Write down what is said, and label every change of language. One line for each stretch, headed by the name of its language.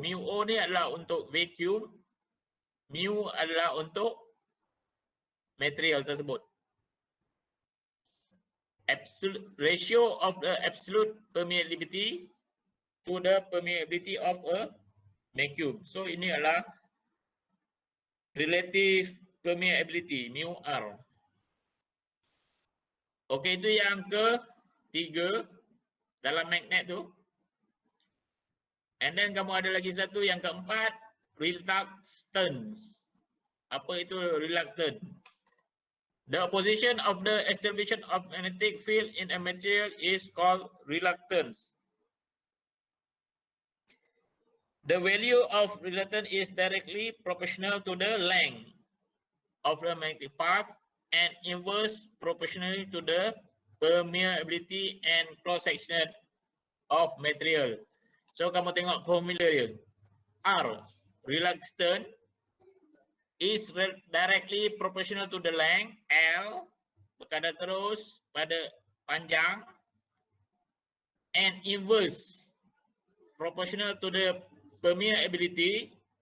Malay: Mu O ni adalah untuk vacuum, mu adalah untuk material tersebut.
English: Absolute ratio of the absolute permeability to the permeability of a vacuum.
Malay: So ini adalah relative permeability, mu R. Okey, itu yang ketiga dalam magnet tu.
English: And then
Malay: kamu ada lagi satu yang keempat, reluctance. Apa itu reluctance?
English: The opposition of the establishment of magnetic field in a material is called reluctance. The value of reluctance is directly proportional to the length of the magnetic path and inverse proportionally to the permeability and cross-section of material. So
Malay: kamu tengok formula dia.
English: R, reluctance, is directly proportional to the length.
Malay: L, berkadar terus pada panjang.
English: And inverse proportional to the permeability.